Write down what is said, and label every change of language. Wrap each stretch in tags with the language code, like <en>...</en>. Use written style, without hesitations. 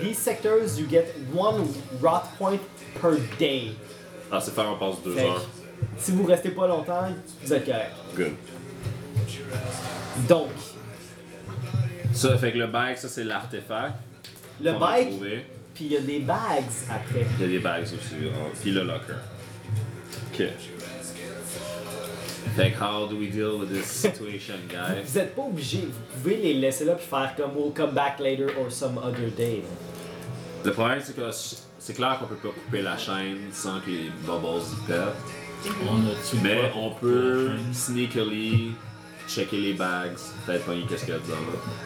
<en>these sectors, you get 1 rot point per day.</en> <fr>Ah, c'est faire un passe 2 heures. Si vous restez pas longtemps, vous êtes correct.</fr> <en>Good.</en> <fr>Donc. Ça, fait que le bag, ça, c'est l'artefact. Le bag, puis il y a des bags après. Il y a des bags aussi. Hein? Puis le locker. OK. Fait que,</fr> <en>how do we deal with this situation, guys?</en> <fr>Vous êtes pas obligé, vous pouvez les laisser là pis faire comme</fr> <en>we'll come back later or some other day.</en> <fr>Le problème, c'est que c'est clair qu'on peut pas couper la chaîne sans que les bubbles y pètent. On a tout mais on peut sneakily checker les bags, peut-être pogner qu'est-ce qu'il y a dedans là.</fr>